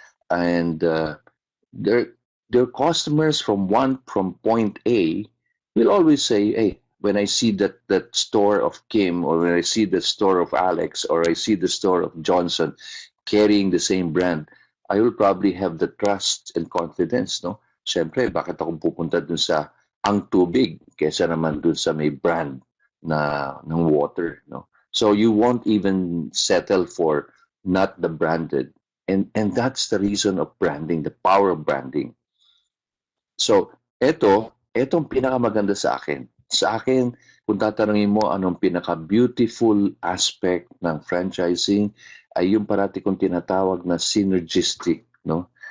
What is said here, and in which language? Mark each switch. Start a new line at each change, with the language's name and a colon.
English: And their customers from point A will always say, hey, when I see that store of Kim, or when I see the store of Alex, or I see the store of Johnson carrying the same brand, I will probably have the trust and confidence, no?
Filipino: Siyempre, bakit ako pupunta dun sa ang tubig kesa naman dun sa may brand ng water, no?
English: So you won't even settle for not the branded. And that's the reason of branding, the power of branding.
Filipino: So, etong pinakamaganda sa akin. Sa akin, kung tatanungin mo anong pinaka-beautiful aspect ng franchising, ay yung parati kong tinatawag na synergistic, no?